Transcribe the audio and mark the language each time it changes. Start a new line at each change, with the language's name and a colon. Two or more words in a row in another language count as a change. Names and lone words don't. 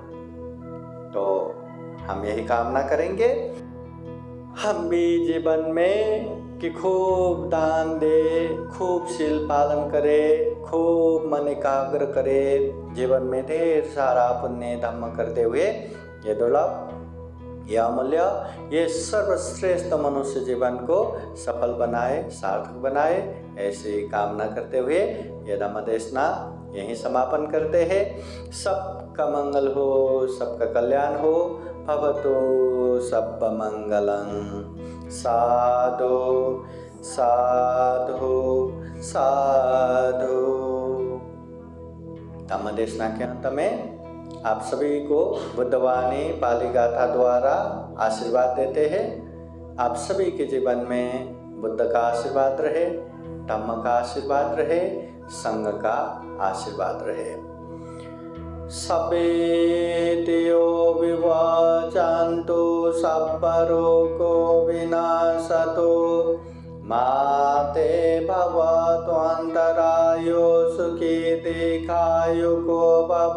Hindi: तो हम यही कामना करेंगे हम भी जीवन में कि खूब दान दे, खूब शील पालन करे, खूब मन एकाग्र करे, जीवन में ढेर सारा पुण्य धर्म करते हुए ये दुर्लभ, ये अमूल्य, ये सर्वश्रेष्ठ मनुष्य जीवन को सफल बनाए, सार्थक बनाए। ऐसी कामना करते हुए ये धम्म देशना यहीं समापन करते हैं। सबका मंगल हो, सबका कल्याण हो।
Pali: भवतु सब्ब मंगलं। साधु साधु साधु।
Hindi: धम्म देशना के अंत में आप सभी को बुद्धवाणी पाली गाथा द्वारा आशीर्वाद देते हैं। आप सभी के जीवन में बुद्ध का आशीर्वाद रहे, धम्म का आशीर्वाद रहे, संघ का आशीर्वाद रहे।
Pali: सपेतियो विवाचान्तु सब्बरोगो विनाशतो माते भवतु अन्तरायो सुखी दीर्घायुको भव।